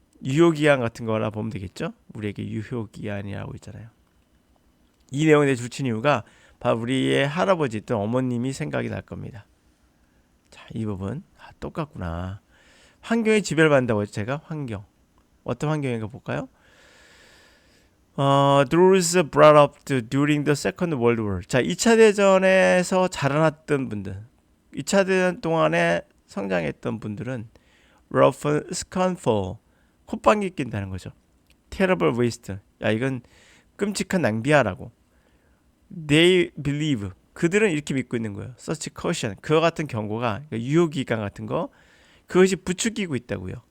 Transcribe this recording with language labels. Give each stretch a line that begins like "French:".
Korean: 유효기한 같은 거라 보면 되겠죠. 우리에게 유효기한이라고 있잖아요. 이 내용에 대해 줄친 이유가 바로 우리의 할아버지 또는 어머님이 생각이 날 겁니다. 자, 이 부분 똑같구나. 환경에 지배를 받는다고 했죠. 제가 환경, 어떤 환경인가 볼까요?
English: Those brought up during the Second World War.
Korean: 자, 2차 대전에서 자라났던 분들, 2차 대전 동안에 성장했던 분들은
English: rough scornful,
Korean: 콧방귀 낀다는 거죠.
English: terrible waste,
Korean: 야 이건 끔찍한 낭비야라고.
English: They believe,
Korean: 그들은 이렇게 믿고 있는 거예요.
English: such caution,
Korean: 그와 같은 경고가, 그러니까 유효기간 같은 거, 그것이 부추기고 있다고요.